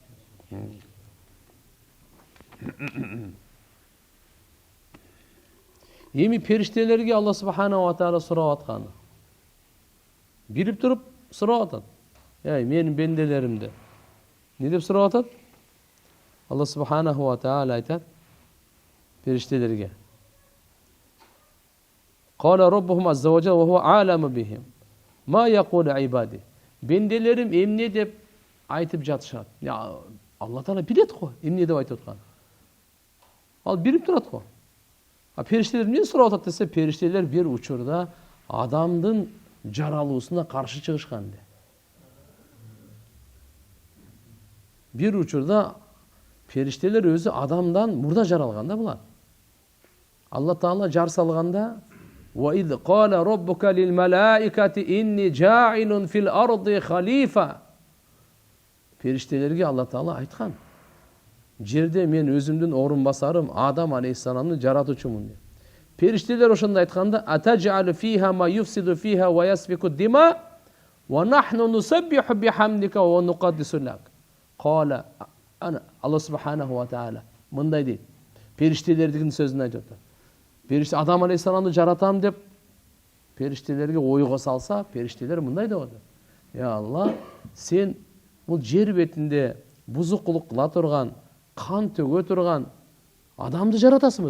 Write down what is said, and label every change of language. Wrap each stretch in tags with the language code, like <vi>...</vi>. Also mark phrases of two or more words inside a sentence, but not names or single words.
<ky>Эми периштелерге Алла</ky> <ar>سبحانه وتعالى</ar> <ky>сурап атканы. Билип туруп сурап атат. Менин бенделеримди. Не деп сурап атат? Алла</ky> <ar>سبحانه وتعالى</ar> <ky>айтат периштелерге.</ky> <ar>قال ربهم عز وجل وهو أعلم بهم. ما يقول عبادي.</ar> <ky>Бенделерим эмне деп айтып жатышат. Алла Таала билет го, эмне деп айтып аткан. Ал билип турат го. Периштелер эмне сурап атат десе, периштелер бир учурда адамдын жаралуусуна каршы чыгышкан. Бир учурда периштелер өзү адамдан мурда жаралган да булар. Алла Таала жар салганда:</ky> <ar>"وإذ قال ربك للملائكة إني جاعل في الأرض خليفة."</ar> <ky>Периштелерге Алла Таала айткан: "Жерде мен өзүмдүн орун басарым Адам алейхиссаламды жаратуучумун" деп. Периштелер ошондо айтканда:</ky> <ar>"أتجعل فيها ما يفسد فيها ويسفك الدماء ونحن نسبح بحمدك ونقدس لك." قال الله سبحانه وتعالى</ar> <ky>мындай дейт. Периштелердин сөзүн айтып атат. Периште Адам алейхиссаламды жаратам деп периштелерге ойго салса, периштелер мындай деп атат:</ky> <ar>"يا الله,</ar> <ky>сен бул жер бетинде бузукулук кыла турган, кан төгө турган адамды жаратасыңбы?"</ky>